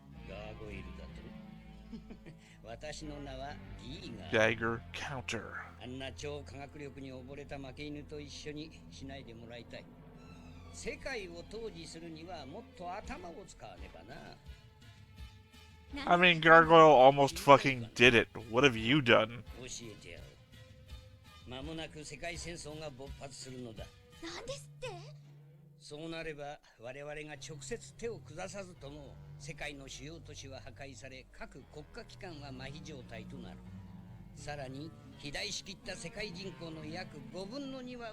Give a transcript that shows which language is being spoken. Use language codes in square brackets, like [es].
[ja] ガーゴイルだと。私の名はギーガー。 [en] Dagger counter. [ja] あんな超科学力に溺れた負け犬と一緒にしないでもらいたい。世界を統治するにはもっと頭を使わねばな。 [en] I mean, Gargoyle almost fucking did it. What have you done? [ja] 教えてやる。間もなく世界戦争が勃発するのだ。なんですって？そうなれば我々が直接手を下さずとも世界の主要都市は破壊され各国家機関は麻痺状態となる。さらに肥大しきった世界人口の約5分の2は